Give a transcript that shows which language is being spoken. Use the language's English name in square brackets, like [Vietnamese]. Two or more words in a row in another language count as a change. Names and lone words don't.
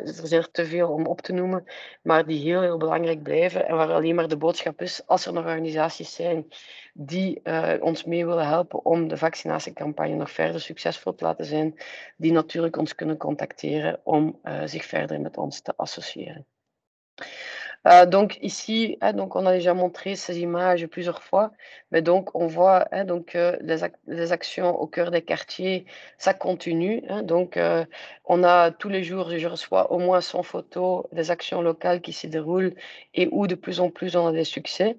[Dutch] Dus er zijn er te veel om op te noemen, maar die heel, heel belangrijk blijven en waar alleen maar de boodschap is, als er nog organisaties zijn die ons mee willen helpen om de vaccinatiecampagne nog verder succesvol te laten zijn, die natuurlijk ons kunnen contacteren om zich verder met ons te associëren. [French] Donc ici, donc on a déjà montré ces images plusieurs fois, mais donc on voit donc les actions au cœur des quartiers, ça continue. Donc on a tous les jours, je reçois au moins 100 photos des actions locales qui se déroulent et où de plus en plus on a des succès.